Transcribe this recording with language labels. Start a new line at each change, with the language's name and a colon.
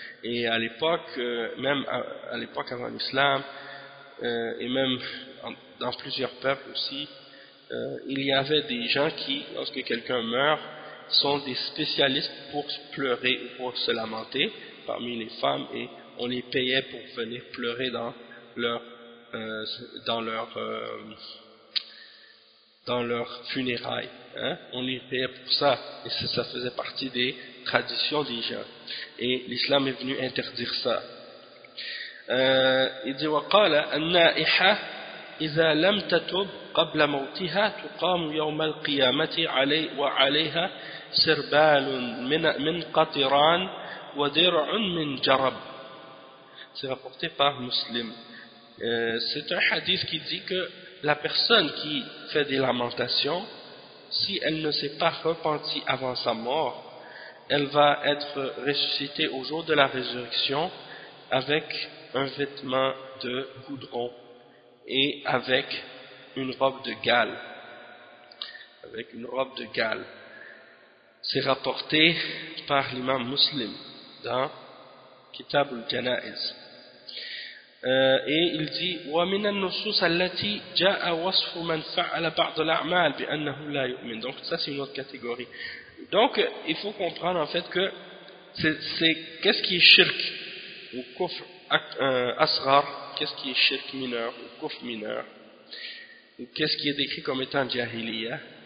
French: Et à l'époque, même à l'époque avant l'islam, et même dans plusieurs peuples aussi, il y avait des gens qui, lorsque quelqu'un meurt, sont des spécialistes pour pleurer ou pour se lamenter parmi les femmes, et on les payait pour venir pleurer dans leur funérailles. Hein? On les payait pour ça, et ça faisait partie des traditions des gens. Et l'islam est venu interdire ça. Il dit
Arabic: وقال النائحة إذا لم تتب قبل موتها تقام يوم القيامة عليه وعليها سربال من قطران ودرع من جرب.
French: C'est rapporté par Muslim. C'est un hadith qui dit que la personne qui fait des lamentations, si elle ne s'est pas repentie avant sa mort, elle va être ressuscitée au jour de la résurrection avec un vêtement de goudron et avec une robe de gale. Avec une robe de gale. C'est rapporté par l'imam Muslim dans Kitab al-Janaiz. Et il dit
Arabic: ومن النصوص التي جاء وصف من فعل بعض الأعمال بأنه لا يؤمن.
French: Donc ça c'est une autre catégorie. Donc il faut comprendre en fait que c'est qu'est-ce qui est shirk ou kufr asghar, qu'est-ce qui est shirk mineur ou kufr mineur, ou qu'est-ce qui est décrit comme étant jahiliya.